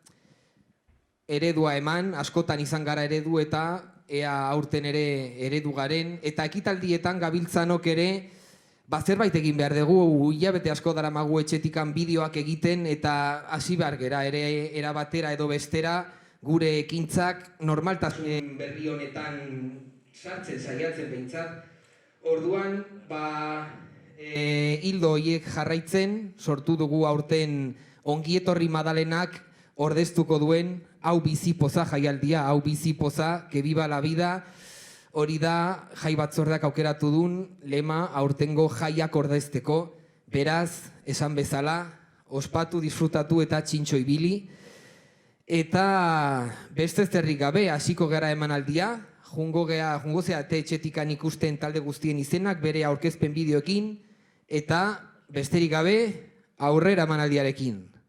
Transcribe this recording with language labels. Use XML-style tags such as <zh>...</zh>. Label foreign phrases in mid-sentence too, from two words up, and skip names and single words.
<eu>eredua eman, askotan izan gara eredu eta ea aurten ere eredu garen, eta ekitaldietan gabiltzanok ere zerbait egin behar dugu, hilabete asko daramagu etxetikan bideoak egiten eta hasi behar gera ere erabatera edo bestera gure ekintzak normaltasunen berri honetan sartzen saiatzen behintzat. Orduan, hildo horiek jarraitzen, sortu dugu aurten Ongietorri Madalenak ordeztuko duen hau bizipoza jaialdia, hau bizipoza,</eu> <es>que viva la vida,</es> <eu>hori da jai batzordeak aukeratu duen lema aurtengo jaiak ordezteko. Beraz, esan bezala, ospatu, disfrutatu eta txintxo ibili. Eta beste zerrik gabe, hasiko gara emanaldia, jungo zea etxetikan ikusten talde guztien izenak, bere aurkezpen bideoekin, eta besterik gabe aurrera emanaldiarekin.</eu>